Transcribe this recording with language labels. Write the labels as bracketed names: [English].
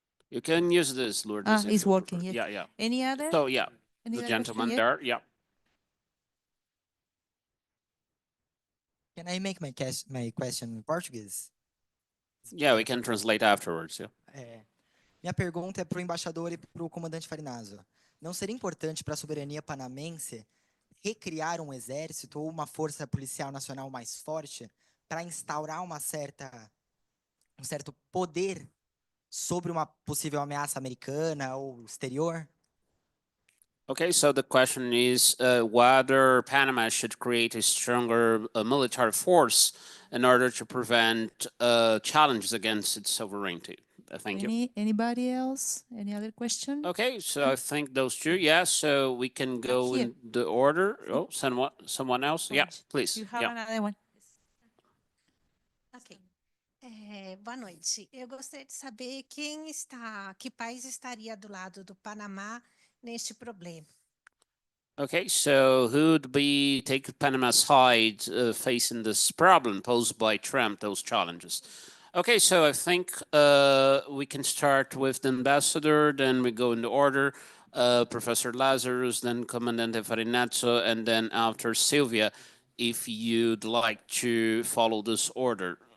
[English] You can use this, Lourdes. It's working. Yes. Yeah, yeah. Any other? So, yeah, Any the other gentleman question? there. Yeah. Can I make my question in Portuguese? Yeah, we can translate afterwards. Yeah. [Portuguese] Minha pergunta é para o embaixador e para o comandante Farinazzo. Não seria importante para a soberania panamense recriar um exército ou uma força policial nacional mais forte para instaurar um certo poder sobre uma possível ameaça americana ou exterior? [English] Okay, so the question is whether Panama should create a stronger military force in order to prevent challenges against its sovereignty. Thank you. Anybody else? Any other question? Okay, so I think those two, yeah, so we can go in the order. Oh, someone else? Yeah, please. You have Yeah. another one. [Portuguese] Ok. Boa noite. Eu gostaria de saber que país estaria do lado do Panamá neste problema. [English] Okay, so who'd be take Panama's side facing this problem posed by Trump, those challenges? Okay, so I think we can start with the ambassador, then we go in the order, Professor Lazarus, then Comandante Farinazzo, and then after Sylvia, if you'd like to follow this order.